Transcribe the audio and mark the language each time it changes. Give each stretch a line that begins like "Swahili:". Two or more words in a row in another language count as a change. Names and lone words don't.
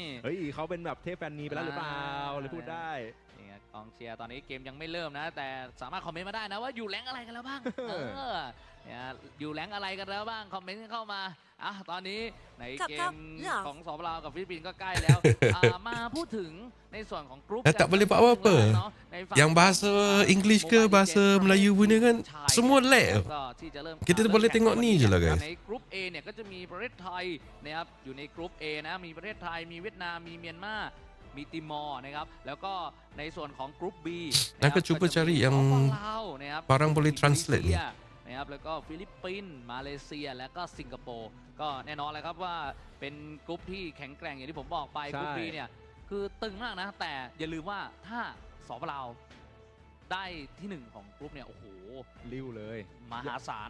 Thai: เฮ้ยเขาเป็นแบบเทพแฟนนีไปแล้วหรือเปล่าเลยพูดได้ เนี่ยกองเชียร์ตอนนี้เกมยังไม่เริ่มนะ แต่สามารถคอมเมนต์มาได้นะว่าอยู่แรงอะไรกันแล้วบ้าง เนี่ยอยู่แรงอะไรกันแล้วบ้างคอมเมนต์เข้ามาตอนนี้ในเกมของสปป.ลาวกับฟิลิปปินส์ก็ใกล้แล้ว มาพูดถึงในส่วนของกรุ๊ป
Malay: Tak boleh buat apa-apa. Yang bahasa English ke bahasa Melayu punya kan semua lag.
Thai: ก็ที่จะเริ่ม
Malay: Kita boleh tengok ni je lah guys.
Thai: ในกรุ๊ป A เนี่ยก็จะมีประเทศไทยนะครับอยู่ในกรุ๊ป A นะมีประเทศไทยมีเวียดนามมีเมียนมามีติมอร์นะครับแล้วก็ในส่วนของกรุ๊ป B นั่นก็
Malay: cuba cari yang barang boleh translate ni
Thai: นะครับแล้วก็ฟิลิปปินส์มาเลเซียและก็สิงคโปร์ก็แน่นอนเลยครับว่าเป็นกรุ๊ปที่แข็งแกร่งอย่างที่ผมบอกไปกรุ๊ป B เนี่ยคือตึงมากนะแต่อย่าลืมว่าถ้าสปป.ลาวได้ที่หนึ่งของกรุ๊ปเนี่ยโอ้โห ริ้วเลย มหาศาล